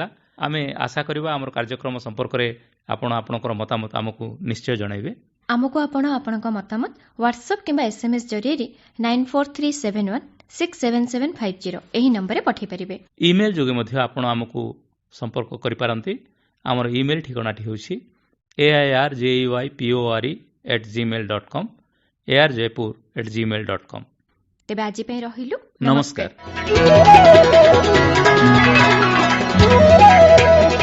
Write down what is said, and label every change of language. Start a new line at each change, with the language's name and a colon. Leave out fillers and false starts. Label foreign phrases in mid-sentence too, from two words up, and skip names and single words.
Odia: ଆମେ ଆଶା କରିବା ଆମର କାର୍ଯ୍ୟକ୍ରମ ସମ୍ପର୍କରେ ଆପଣ ଆପଣଙ୍କର ମତାମତ ଆମକୁ ନିଶ୍ଚୟ ଜଣାଇବେ। ଆମକୁ ଆପଣ ଆପଣଙ୍କ ମତାମତ ହ୍ୱାଟ୍ସଆପ୍ କିମ୍ବା SMS ଜରିଆରେ 9437167750 ଏହି ନମ୍ବରରେ ପଠାଇ ପାରିବେ। ଇମେଲ୍ ଯୋଗେ ମଧ୍ୟ ଆପଣ ଆମକୁ ସମ୍ପର୍କ କରିପାରନ୍ତି। ଆମର ଇମେଲ୍ ଠିକଣାଟି ହେଉଛି airjeypore@gmail.com, airjaipur@gmail.com। ତେବେ ଆଜି ପାଇଁ ରହିଲୁ, ନମସ୍କାର।